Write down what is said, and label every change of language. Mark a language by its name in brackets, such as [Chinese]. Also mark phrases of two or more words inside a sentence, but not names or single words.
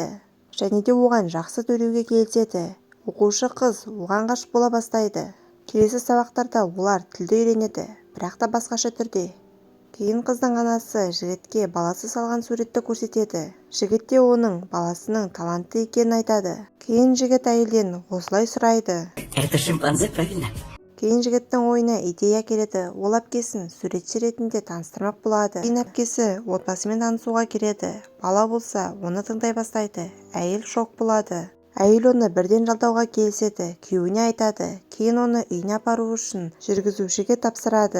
[Kazakh] Және де оған жақсы төлеуге келіседі. Оқушы қыз оған ғашық бола бастайды. Келесі сабақтарда олар тілді үйренеді, бірақ та басқаша түрде. Кейін қыздың анасы жігітке баласы салған суретті көрсетеді. Жігіт те оның баласының талантты екенін айтады. Кейін жігіт әйелден осылай сұрайды. [Russian] Это шимпанзе, правильно? [Kazakh] Кейін жігіттің ойына идея келеді. Ол әпкесін суретші ретінде таныстырмақ болады. Кейін әпкесі отбасымен танысуға келеді. Бала болса оны тыңдай бастайды. Әйел шок болады. Әйел оны бірден жалдауға келіседі. Күйеуіне айтады. Кейін оны үйіне апару үшін жүргізушіге тапсырады.